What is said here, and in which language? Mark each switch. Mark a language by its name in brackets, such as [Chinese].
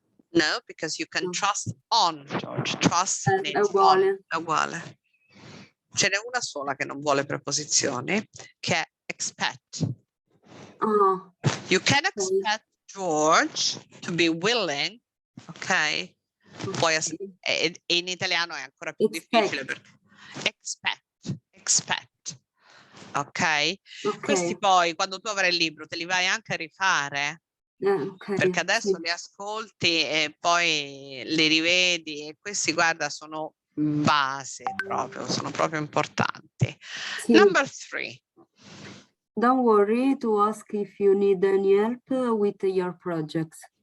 [English] No, because you can trust on, George. Trust [Italian] è uguale. on, è uguale. Ce n'è una sola che non vuole preposizioni, che è expect. [English] You can expect George to be willing, ok? [Italian] Poi in italiano è ancora più difficile perché expect, ok? Questi poi quando tu avrai il libro te li vai anche a rifare, perché adesso li ascolti e poi li rivedi e questi guarda sono base proprio, sono proprio importanti. [English] Number 3. Don't worry to ask if you need any help with your project.